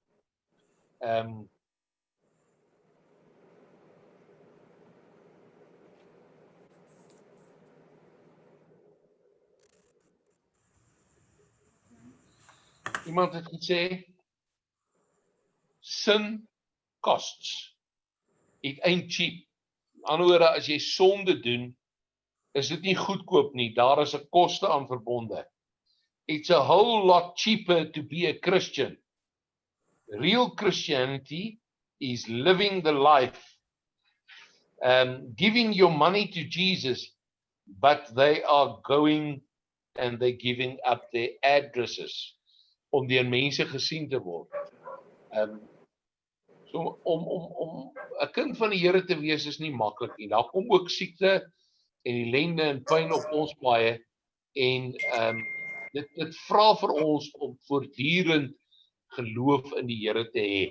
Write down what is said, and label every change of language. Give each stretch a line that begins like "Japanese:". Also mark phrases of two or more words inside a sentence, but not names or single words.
Afrikaans: Iemand het gesê,
English: sin costs. It ain't cheap.
Afrikaans: In ander woorde, as jy sonde doen, is dit nie goedkoop nie. Daar is 'n koste aan verbonde.
English: It's a whole lot cheaper to be a Christian. Real Christianity is living the life, giving your money to Jesus, but they are going and they're giving up their addresses
Afrikaans: om deur mense gesien te word. So om 'n kind van die Here te wees is nie maklik nie. Daar kom ook siekte en ellende en pyn op ons paaie en dit vra vir ons om voortdurend geloof in die Here te hê.